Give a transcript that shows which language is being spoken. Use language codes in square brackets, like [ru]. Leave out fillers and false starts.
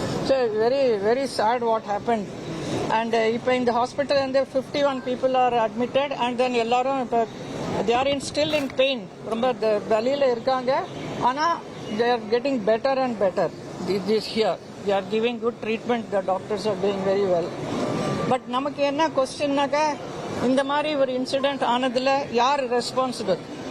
[en] So very very sad what happen. And [ta] இப்போ இந்த [en] Hospital வந்து 51 people are admitted. And then [ta] எல்லாரும் இப்போ [en] they are still in pain, [ta] ரொம்ப வலியில் இருக்காங்க. ஆனால் [en] They are getting better and better. This here they are giving good treatment. The doctors are doing very well. [ta] But நமக்கு என்ன கொஸ்டின்னாக்கா, இந்த மாதிரி ஒரு இன்சிடென்ட் ஆனதுல யார் ரெஸ்பான்சிபிள்?